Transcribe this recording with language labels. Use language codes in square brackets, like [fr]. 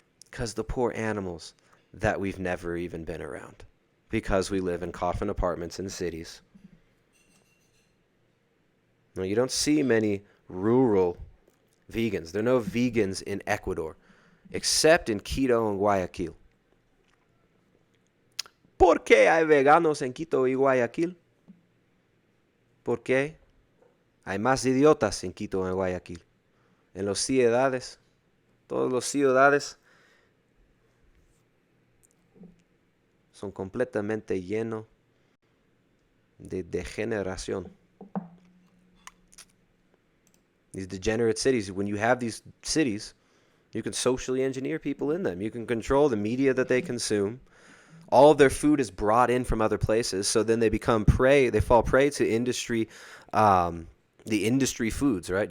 [en] Because the poor animals that we've never even been around. Because we live in coffin apartments in cities. Now, you don't see many rural vegans. There are no vegans in Ecuador, except in Quito and Guayaquil. [es] ¿Por qué hay veganos en Quito y Guayaquil? ¿Por qué hay más idiotas en Quito y Guayaquil? En las ciudades, todas las ciudades son completamente llenos de degeneración. [en] These degenerate cities, when you have these cities, you can socially engineer people in them. You can control the media that they consume. All of their food is brought in from other places, so then they become prey. They fall prey to industry, the industry foods, right?